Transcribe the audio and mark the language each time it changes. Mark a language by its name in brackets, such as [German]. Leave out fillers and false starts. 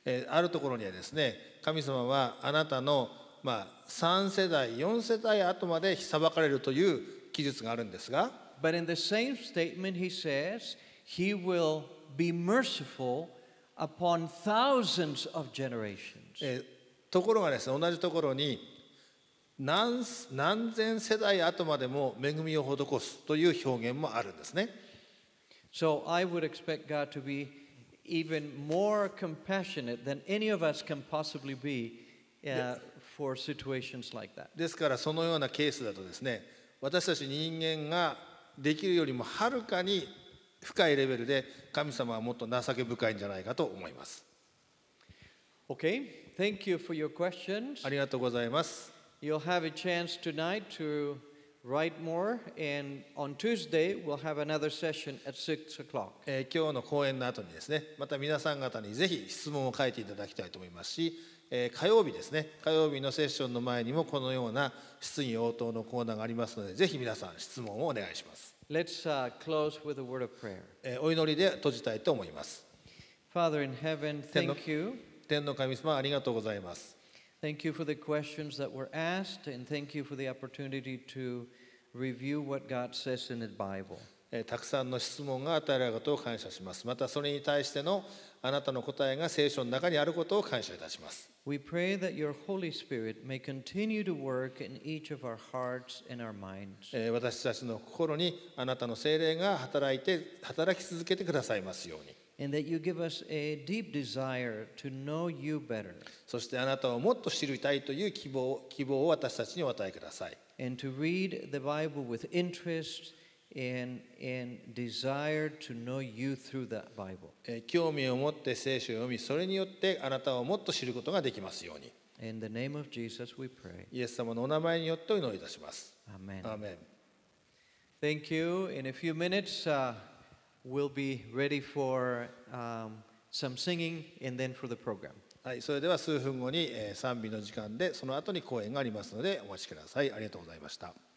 [Japanese] あるところにはですね、神様はあなたの3世代4世代後まで裁かれるという記述があるんですが、 [English] But in the same statement he says he will be merciful upon thousands of generations. [Japanese] ところがですね、同じところに何千世代後までも恵みを施すという表現もあるんですね。 [English] So I would expect God to be even more compassionate than any of us can possibly be for situations like that. [Japanese] ですからそのようなケースだとですね、私たち人間ができるよりもはるかに深いレベルで神様はもっと情け深いんじゃないかと思います。 [English] Okay, thank you for your questions. [Japanese] ありがとうございます。 [English] You'll have a chance tonight to write more, and on Tuesday we'll have another session at 6 o'clock. [Japanese] 今日の講演の後にですね、また皆さん方にぜひ質問を書いていただきたいと思いますし、火曜日ですね、火曜日のセッションの前にもこのような質疑応答のコーナーがありますので、ぜひ皆さん質問をお願いします。 [English] Let's close with a word of prayer. [Japanese] お祈りで閉じたいと思います。 [English] Father in heaven, thank you. [Japanese] 天の神様、ありがとうございます。 [English] Thank you for the questions that were asked, and thank you for the opportunity to review what God says in the Bible. [Japanese] たくさんの質問が与えられることを感謝します。またそれに対してのあなたの答えが聖書の中にあることを感謝いたします。 [English] We pray that your Holy Spirit may continue to work in each of our hearts and our minds. [Japanese] 私たちの心にあなたの聖霊が働き続けてくださいますように。 [English] And that you give us a deep desire to know you better. [Japanese] そしてあなたをもっと知りたいという希望を私たちにお与えください。 [English] And to read the Bible with interest and desire to know you through that Bible. [Japanese] 興味を持って聖書を読み、それによってあなたをもっと知ることができますように。 [English] In the name of Jesus we pray. [Japanese] イエス様のお名前によってお祈りいたします。 [English] Amen. [Japanese] アーメン。 [English] Thank you. In a few minutes, we'll be ready for some singing and then for the program. [Japanese] はい、それでは数分後に賛美の時間で、その後に講演がありますのでお待ちください。ありがとうございました。